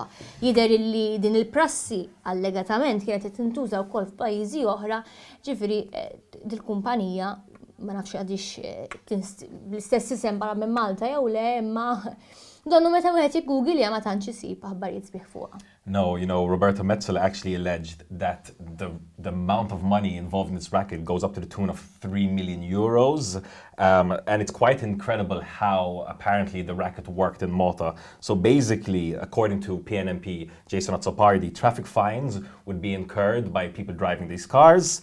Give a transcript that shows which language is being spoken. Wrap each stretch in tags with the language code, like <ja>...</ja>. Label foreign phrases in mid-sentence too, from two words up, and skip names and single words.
<mt>Jidher li din il-prassi allegatament kienet tintuża wkoll f'pajjiżi oħra, ġifieri dil-kumpanija ma nafx għadix bl-istess isem barra minn Malta jew le imma donnu meta wieħed Google ma tantx isib aħbarijiet sbieħ fuqha.</mt> <en>No, Roberta Metsola actually alleged that the amount of money involved in this racket goes up to the tune of 3 million euros. And it's quite incredible how apparently the racket worked in Malta. So basically, according to PNMP Jason Azzopardi, traffic fines would be incurred by people driving these cars.</en>